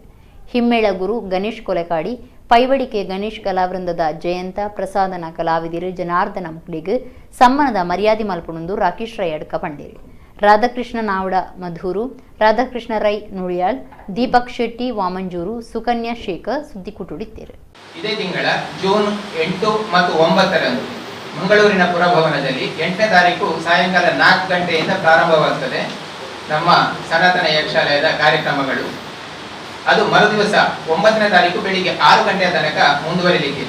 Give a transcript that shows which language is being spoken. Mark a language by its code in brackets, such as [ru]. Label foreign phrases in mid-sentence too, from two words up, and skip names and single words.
[tcy] ಹಿಮ್ಮೇಳ ಗುರು ಗಣೇಶ್ ಕೊಲೆಕಾಡಿ, ಪೈವಡಿಕೆ ಗಣೇಶ್ ಕಲಾವೃಂದದ ಜಯಂತ ಪ್ರಸಾದನ ಕಲಾವಿದಿರು ಜನಾರ್ದನ ಮುಕ್ಳಿಗೆ ಸಮ್ಮಾನದ ಮರ್ಯಾದೆ ಮಲ್ಪುಣಂದು ರಾಕೇಶ್ ರೈ ಅಡ್ಕ ಪಂಡೇರು. ರಾಧಾಕೃಷ್ಣ ನಾವಡ ಮಧೂರು, ರಾಧಾಕೃಷ್ಣ ರೈ ನುಳಿಯಾಳ್, ದೀಪಕ್ ಶೆಟ್ಟಿ ವಾಮಂಜೂರು, ಸುಕನ್ಯಾ ಶೇಖರ್ ಸುದ್ದಿ ಕುಟುಡಿದ್ದೇರು. [kn] ಇದೇ ತಿಂಗಳ ಜೂನ್ 8 ಮತ್ತು 9 ಮಂಗಳೂರಿನ ಪುರಭವನದಲ್ಲಿ 8ನೇ ತಾರೀಕು ಸಾಯಂಕಾಲ 4 ಗಂಟೆಯಿಂದ ಪ್ರಾರಂಭವಾಗುತ್ತದೆ ನಮ್ಮ ಸನಾತನ ಯಕ್ಷಾಲಯದ ಕಾರ್ಯಕ್ರಮಗಳು. ಅದು ಮರುದಿವಸ 9ನೇ ತಾರೀಕು ಬೆಳಿಗ್ಗೆ 6 ಗಂಟೆಯ ತನಕ ಮುಂದುವರಿಲಿಕ್ಕಿದೆ.